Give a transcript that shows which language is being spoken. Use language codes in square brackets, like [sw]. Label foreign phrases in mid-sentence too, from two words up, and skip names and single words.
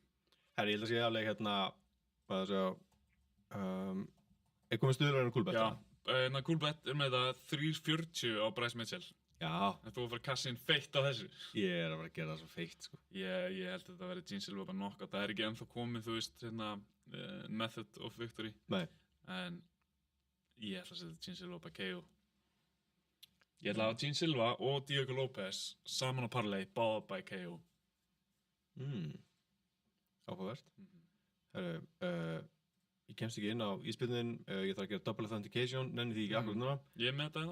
[is] Herri, ég held að sé alveg hvað það segja, er komið stöðlar en Coolbet? Já, Coolbet er með það 3.40 á Bryce Mitchell. Já. En þú var að fara að kassa inn feitt á þessu. Ég er að fara að gera það svo feitt, sko. Ég held að þetta verði Gene Silva bara knockout. Það er ekki ennþá komið, þú veist, [en] method of victory. [is] Nei. En ég ætla að setja Gene Silva [en] by KO. [is] Ég ætla að hafa Gene Silva og Diego Lopez saman á parlay, báða [en] by KO. [is] Áhugavert. Herru, ég kemst ekki inn á íspilnin, ég þarf að gera [en] double authentication, [is] nenni því ekki akkurat núna.